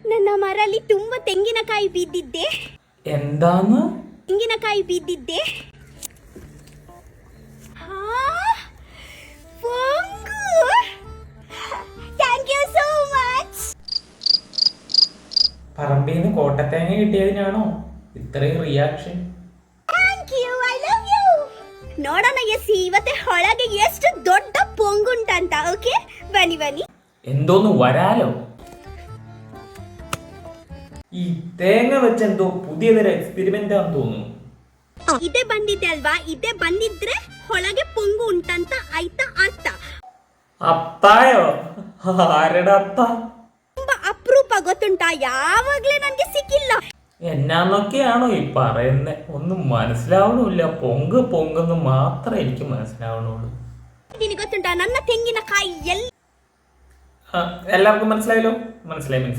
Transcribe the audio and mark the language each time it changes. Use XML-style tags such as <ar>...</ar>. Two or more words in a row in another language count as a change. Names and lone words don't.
<kn>ಮರಲ್ಲಿ ತುಂಬಾ ತೆಂಗಿನಕಾಯಿ ಬಿದ್ದಿದ್ದೆ.</kn> <ml>എന്താന്ന്?</ml> <kn>ತೆಂಗಿನಕಾಯಿ ಬಿದ್ದಿದ್ದೆ.</kn> <en>thank you so much.</en> <ml>പറമ്പിന്ന് കോട്ടത്തേങ്ങ കിട്ടിയതിനാണോ ഇത്രയും റിയാക്ഷൻ?</ml> <en>thank you, I love you.</en> <kn>ನೋಡೋಣ ಎಸ್ ಇವತ್ತೆ ಹೊಳಗೆ ಎಷ್ಟು ದೊಡ್ಡ ಪೊಂಗುಂಟಂತ. ಓಕೆ ಬನ್ನಿ ಬನ್ನಿ.</kn> <ml>എന്തോന്ന് വരാലോ? ഈ തേങ്ങ വെച്ച് എന്തോ പുതിയ തരം എക്സ്പെരിമെന്റ് ആണെന്ന് തോന്നുന്നു.</ml> <kn>ಇದೇ ಬಂದಿದೆ ಅಲ್ವಾ, ಇದೇ ಬಂದಿದ್ರೆ ಹೊಳಗೆ ಪೊಂಗು ಉಂಟಂತ ಆಯ್ತಾ ಅರ್ಥ.</kn> <ml>അത്തായോ? ആരുടെ അത്ത?</ml> <kn>ತುಂಬಾ ಅಪರೂಪ ಗೊತ್ತುಂಟಾ, ಯಾವಾಗ್ಲೇ ನನ್ಗೆ ಸಿಕ್ಕಿಲ್ಲ.</kn> <ml>എന്നാന്നൊക്കെയാണോ ഈ പറയുന്നേ? ഒന്നും മനസ്സിലാവണമില്ല. പൊങ്ക് പൊങ്കെന്ന് മാത്രമേ എനിക്ക് മനസ്സിലാവണുള്ളൂ.</ml> <kn>ನಿನಗೆ ಗೊತ್ತುಂಟಾ ನನ್ನ ತೆಂಗಿನಕಾಯಿ</kn> <ml>എല്ലാവർക്കും മനസ്സിലായല്ലോ? മനസ്സിലായി.</ml>